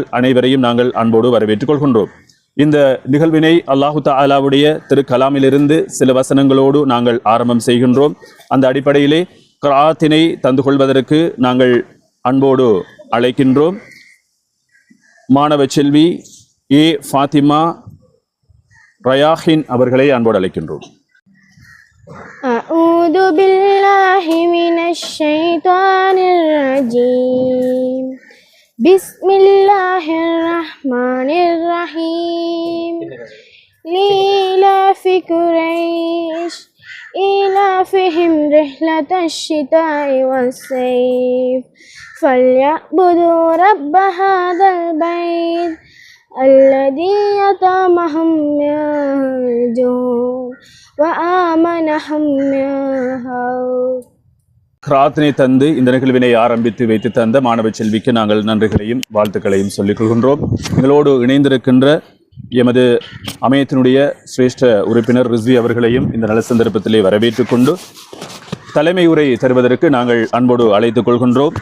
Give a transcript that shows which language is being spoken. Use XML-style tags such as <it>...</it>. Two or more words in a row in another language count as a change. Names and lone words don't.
<ta>அனைவரையும் நாங்கள் அன்போடு வரவேற்றுக் கொள்கின்றோம். இந்த நிகழ்வினை அல்லாஹு தஆலாவுடைய திருக்கலாமிலிருந்து சில வசனங்களோடு நாங்கள் ஆரம்பம் செய்கின்றோம். அந்த அடிப்படையிலே கிராத்தினை தந்து கொள்வதற்கு நாங்கள் அன்போடு அழைக்கின்றோம். மாணவ செல்வி ஏ ஃபாத்திமா ரயாஹின் அவர்களை அன்போடு அழைக்கின்றோம்.</ta> <ar>أعوذ بالله من الشيطان الرجيم بسم الله الرحمن الرحيم لإيلاف قريش إيلافهم رحلة الشتاء والصيف فليعبدوا رب هذا البيت الذي أطعمهم من جوع وآمنهم من خوف.</ar> <ta>கிராத்தினை தந்து இந்த நிகழ்வினை ஆரம்பித்து வைத்து தந்த மாணவ செல்விக்கு நாங்கள் நன்றிகளையும் வாழ்த்துக்களையும் சொல்லிக் கொள்கின்றோம். எங்களோடு இணைந்திருக்கின்ற எமது அமையத்தினுடைய சிரேஷ்ட உறுப்பினர் ரிஸ்வி அவர்களையும் இந்த நல்ல சந்தர்ப்பத்திலே வரவேற்றுக் கொண்டு தலைமை உரை தருவதற்கு நாங்கள் அன்போடு அழைத்துக் கொள்கின்றோம்.</ta>